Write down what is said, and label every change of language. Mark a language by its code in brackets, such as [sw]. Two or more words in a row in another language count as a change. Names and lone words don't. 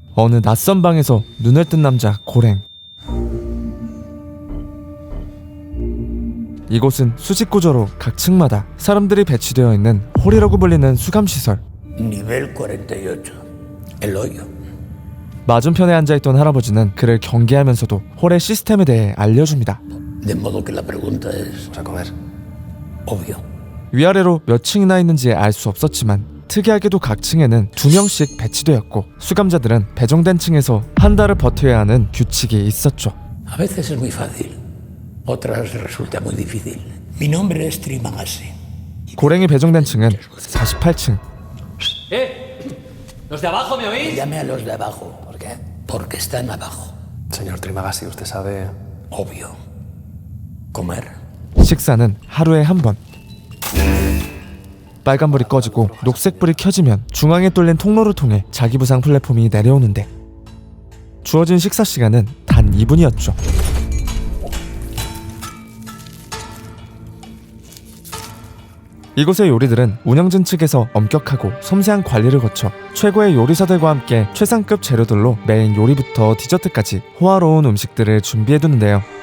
[ko] 어느 낯선 방에서 눈을 뜬 남자 고랭. 이곳은 수직 구조로 각 층마다 사람들이 배치되어 있는 홀이라고 불리는 수감시설. [es] Nivel 48, el hoyo. [ko] 맞은편에 앉아있던 할아버지는 그를 경계하면서도 홀의 시스템에 대해 알려줍니다. [es] De modo que la pregunta es, ¿vas a comer? Obvio. [ko] 위아래로 몇 층이나 있는지 알 수 없었지만 특이하게도 각 층에는 2명씩 배치되었고 수감자들은 배정된 층에서 한 달을 버텨야 하는 규칙이 있었죠. [es] A veces es muy fácil, otras resulta muy difícil. Mi nombre es Trimagasi. [ko] 고랭이 배정된 층은 48층. [es] ¿Los de abajo me oís? Llame a los de abajo. ¿Por qué? Porque están abajo. Señor Trimagasi, usted sabe... Obvio. Comer. [ko] 식사는 하루에 한 번. 빨간불이 꺼지고 녹색불이 켜지면 중앙에 뚫린 통로를 통해 자기 부상 플랫폼이 내려오는데 주어진 식사 시간은 단 2분이었죠. 이곳의 요리들은 운영진 측에서 엄격하고 섬세한 관리를 거쳐 최고의 요리사들과 함께 최상급 재료들로 메인 요리부터 디저트까지 호화로운 음식들을 준비해두는데요.